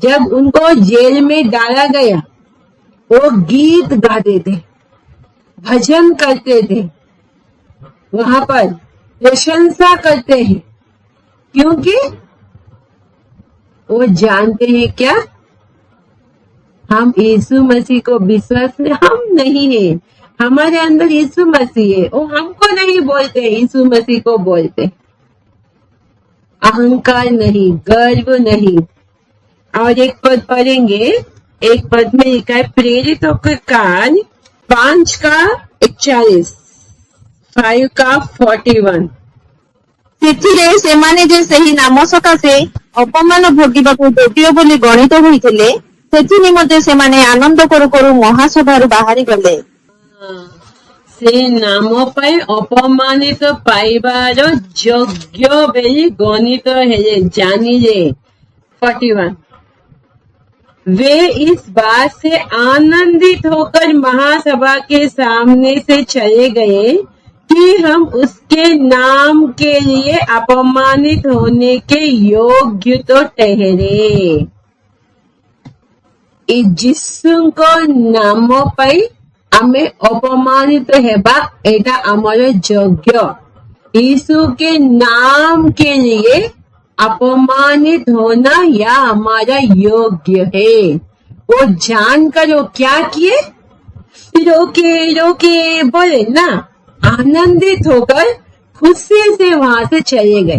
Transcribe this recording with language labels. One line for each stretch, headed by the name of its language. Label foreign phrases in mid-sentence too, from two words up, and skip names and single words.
Hindi: जब उनको जेल में डाला गया वो गीत गाते थे, भजन करते थे, वहां पर प्रशंसा करते हैं, क्योंकि वो जानते हैं क्या, हम यीशु मसीह को विश्वास हम नहीं है, हमारे अंदर यीशु मसीह है। वो हमको नहीं बोलते, यीशु मसीह को बोलते। अहंकार नहीं, गर्व नहीं। और एक पद पढ़ेंगे, एक पद में लिखा है प्रेरितों के कार्य 5:41, 5:41।
Odia: ସେଥିରେ ସେମାନେ ଯେ ସେହି ନାମ ସକାଶେ ଅପମାନ ଭୋଗିବାକୁ ଯୋଗ୍ୟ ବୋଲି ଗଣିତ ହୋଇଥିଲେ, ସେଥି ନିମନ୍ତେ ସେମାନେ ଆନନ୍ଦ କରୁ କରୁ ମହାସଭାରୁ ବାହାରି ଗଲେ। ସେ ନାମ ପାଇଁ ଅପମାନିତ ପାଇବାର ଯୋଗ୍ୟ ବୋଲି ଗଣିତ ହେଲେ, ଜାଣିଲେ। 41,
Hindi: वे इस बात से आनंदित होकर महासभा के सामने से चले गए कि हम उसके नाम के लिए अपमानित होने के योग्य तो ठहरे।
Odia: ଯୀଶୁଙ୍କ ନାମ ପାଇଁ ଆମେ ଅପମାନିତ ହେବା, ଏଇଟା ଆମର ଯୋଗ୍ୟ।
Hindi: यीशु के नाम के लिए अपमानित होना या हमारा योग्य है। वो जानकर वो क्या किए, रोके रोके बोले ना, आनंदित होकर खुशी से वहां से चले गए।